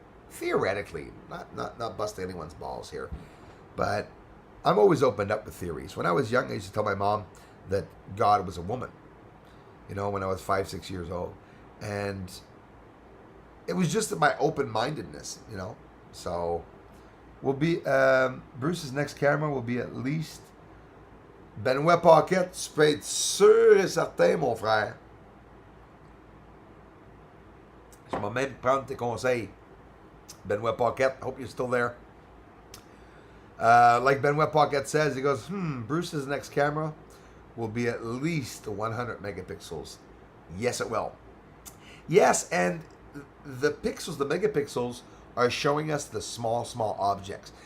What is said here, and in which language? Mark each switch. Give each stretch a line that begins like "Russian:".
English: Theoretically, not busting anyone's balls here, but I'm always opened up with theories. When I was young, I used to tell my mom that God was a woman, you know, when I was 5-6 years old. And it was just my open-mindedness, you know. So we'll be, Bruce's next camera will be at least Benoit Paquette,
French: tu peux être sûr et certain, mon frère. Je vais même prendre tes conseils.
English: Benoit Paquette, hope you're still there. Like Benoit Paquette says, he goes, Bruce's next camera will be at least 100 megapixels. Yes, it will. Yes, and the pixels, the megapixels, are showing us the small objects.